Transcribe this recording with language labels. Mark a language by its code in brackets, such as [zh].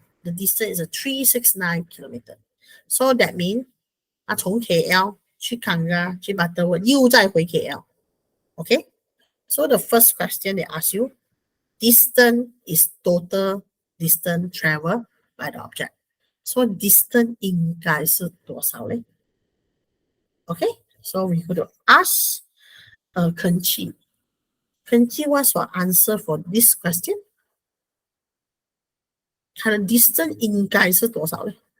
[en] The distance is 369 kilometers. So that means [zh] 他从 [en] KL 去 Ganga 去 Butterworth [zh] 又再回 [en] KL. Okay, so the first question they ask you, distance is total distance travel by the object. [zh] So distance 应该是多少嘞？ [en] Okay, so we could ask Kenchi. Kenchi, what's your answer for this question? [zh] 它的 distance 应该是多少嘞？